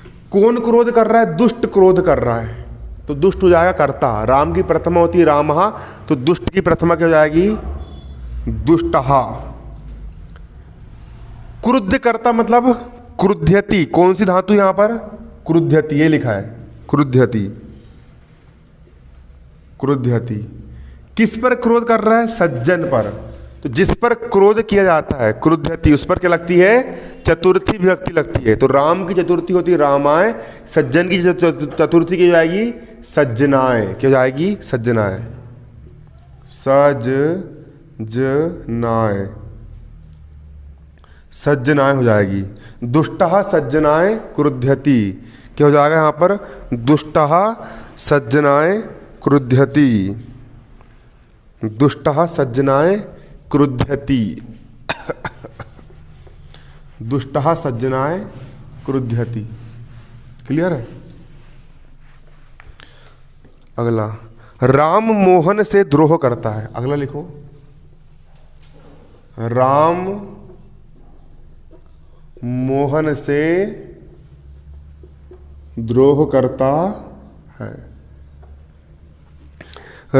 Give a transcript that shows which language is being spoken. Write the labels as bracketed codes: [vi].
[hi] कौन क्रोध कर रहा है? दुष्ट क्रोध कर रहा है। तो दुष्ट हो जाएगा कर्ता। राम की प्रथमा होती है रामहा, तो दुष्ट की प्रथमा क्या हो जाएगी? दुष्टहा। क्रुद्ध करता मतलब क्रुध्यति। कौन सी धातु यहां पर? क्रुध्यति, ये लिखा है क्रुध्यति। क्रुध्यति। किस पर क्रोध कर रहा है? सज्जन पर। तो जिस पर क्रोध किया जाता है क्रुध्यति, उस पर क्या लगती है? चतुर्थी विभक्ति लगती है। तो राम की चतुर्थी होती है रामाय, सज्जन की चतुर्थी क्या जाएगी? सज्जनाय। क्या जाएगी? सज्जनाय। सज्जनाय। सज्जनाय हो जाएगी। [sa] दुष्टः सज्जनाय क्रुध्यति। [hi] क्या हो जाएगा यहां पर? [sa] दुष्टः सज्जनाय क्रुध्यति। दुष्टः सज्जनाय क्रुध्यति। दुष्टः सज्जनाय क्रुध्यति। [hi] क्लियर है? अगला, राम मोहन से द्रोह करता है। अगला लिखो, राम मोहन से द्रोह करता है।